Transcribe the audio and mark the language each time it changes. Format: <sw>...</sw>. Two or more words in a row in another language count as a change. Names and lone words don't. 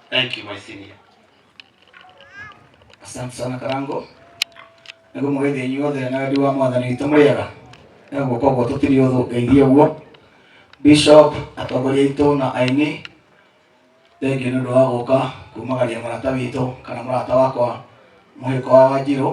<en>Thank you, my senior.</en> <sw>Asante sana Karango.</sw> <ki>Nego mugethi inyuothe na wendi wa mwathani witũ mũrĩega. Nego koguo tũtirĩ ũthũ ngeithia ũguo. Bishop atongoria aitũ na aini. Thengiũ nĩ ũndũ wa gũka kumagaria mũrata witũ kana mũrata wakwa mũhĩko wa Wanjirũ.</ki>